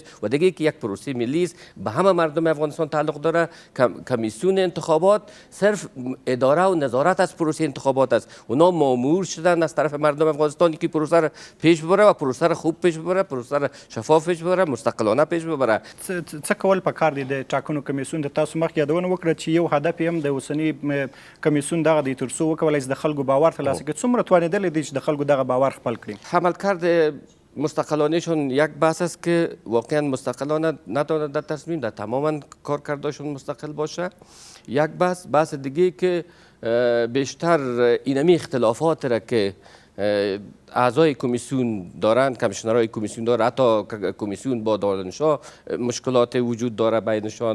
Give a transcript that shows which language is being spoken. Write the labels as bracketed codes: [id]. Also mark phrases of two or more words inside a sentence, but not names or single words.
[fa] و دیگه که یک پروسه ملی است به همه مردم افغانستان تعلق داره. کمیسیون انتخابات صرف اداره و نظارت از پروسه انتخابات است. اونا مامور شدن از طرف مردم افغانستان که پروسه را پیش ببره و پروسه را خوب پیش ببره، پروسه را شفاف پیش ببره، مستقلانه پیش ببره. [ps] څه کول پکار دي د ټاکنو کمیسیون د تاسو مخ یادونه وکړه چې یو هدف یې هم د اوسني کمیسیون دغه دی تر څو وکولای شي د خلکو باور ترلاسه کړي. څومره توانېدلی دی چې د خلکو دغه باور خپل کړي؟ [fa] عملکرد مستقلانهشون یک بحث است که واقعا مستقلانه نتواند در تصمیم در تماما کارکردشون مستقل باشه. یک بحث دیگه که بیشتر اینمی اختلافات را که اعضای کمیسیون دارند، کمیشنرهای کمیسیون داره، حتی کمیسیون با دانشجوها مشکلات وجود داره بینشان.